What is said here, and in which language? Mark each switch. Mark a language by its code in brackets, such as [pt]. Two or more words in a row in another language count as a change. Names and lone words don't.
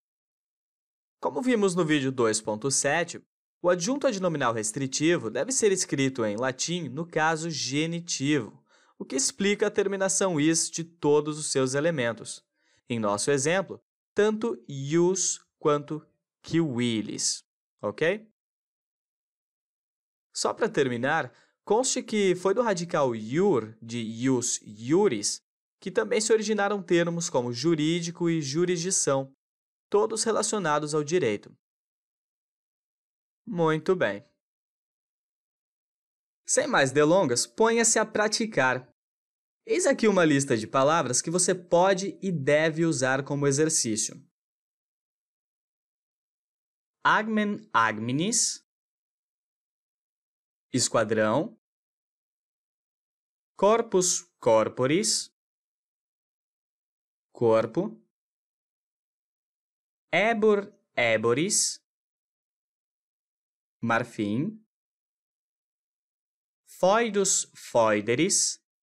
[pt] Como vimos no vídeo 2.7, o adjunto adnominal restritivo deve ser escrito em latim no caso genitivo, o que explica a terminação is de todos os seus elementos. Em nosso exemplo, tanto ius quanto civilis, ok? Só para terminar, conste que foi do radical iur, de [la] ius iuris, [pt] que também se originaram termos como jurídico e jurisdição, todos relacionados ao direito. Muito bem. Sem mais delongas, ponha-se a praticar. Eis aqui uma lista de palavras que você pode e deve usar como exercício. [la] Agmen agminis, esquadrão, corpus corporis, corpo, ebur eboris, marfim, foidus foideris,